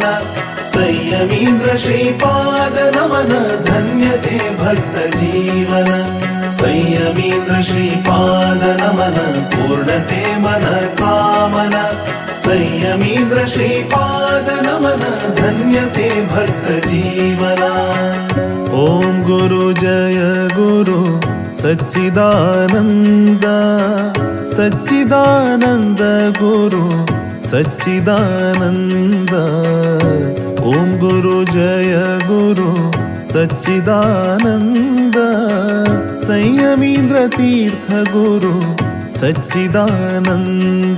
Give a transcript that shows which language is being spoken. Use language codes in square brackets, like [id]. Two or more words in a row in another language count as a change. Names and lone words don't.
[kok] संयमीन्द्र श्रीपाद नमन धन्यते भक्त जीवन संयमीन्द्र श्रीपाद नमन पूर्णते मन कामन संयमीन्द्र श्रीपाद नमन धन्यते भक्त जीवना [sa] ओम गुरु जय गुरु सच्चिदानंद सच्चिदानंद गुरु सच्चिदानंद ओम गुरु जय गुरु सच्चिदानंद संयमीन्द्र तीर्थ गुरु सच्चिदानंद